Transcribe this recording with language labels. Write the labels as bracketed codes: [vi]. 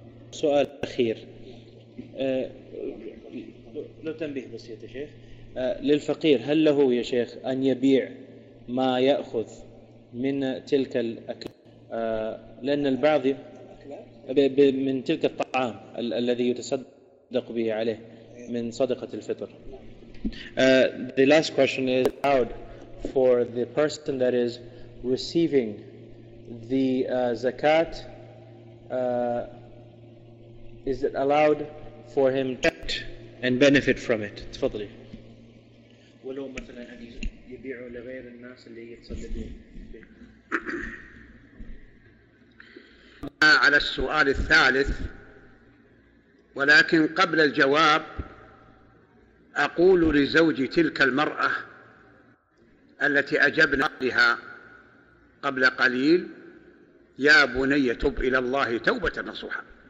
[ar] سؤال أخير، لو تنبيه بسيط يا شيخ، للفقير هل له يا شيخ أن يبيع ما يأخذ من تلك الأكل؟ لأن البعض من تلك الطعام الذي يتصدق عليه من صدقة الفطر. [en] The last question is allowed for the person that is receiving the zakat. Is it allowed for him to get and benefit from it? [ar] تفضلي. ولو مثلا أن يبيعوا لغير الناس اللي يتصدقون. على السؤال الثالث، ولكن قبل الجواب أقول لزوج تلك المرأة التي أجبنا بها قبل قليل، يا بني تب إلى الله توبة نصوحة،